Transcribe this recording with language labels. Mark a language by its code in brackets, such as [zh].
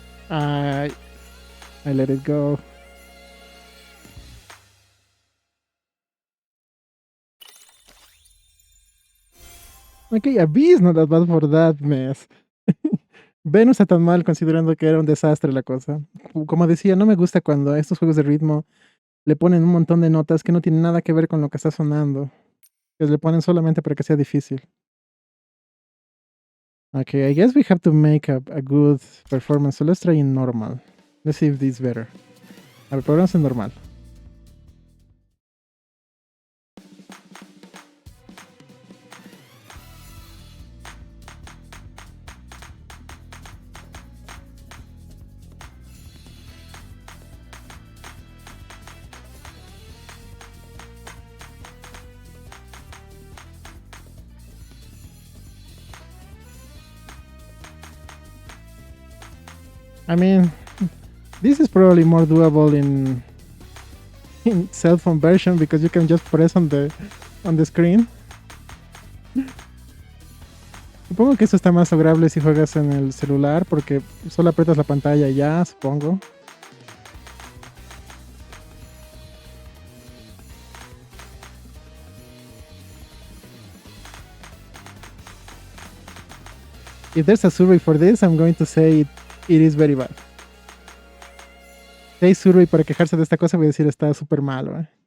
[en] I let it go. Okay, a B is not that bad for that mess. [es] B no está tan mal considerando que era un desastre la cosa. Como decía, no me gusta cuando a estos juegos de ritmo le ponen un montón de notas que no tienen nada que ver con lo que está sonando. Que le ponen solamente para que sea difícil. [en] Okay, I guess we have to make a good performance. So let's try in normal. Let's see if this is better. [es] A ver, probamos en normal. [en] I mean, this is probably more doable in cell phone version because you can just press on the screen. [es] Supongo que eso está más lograble si juegas en el celular porque solo aprietas la pantalla y ya, supongo. [en] If there's a survey for this, I'm going to say it is very bad. [es] Si hay survey para quejarse de esta cosa, voy a decir está súper malo.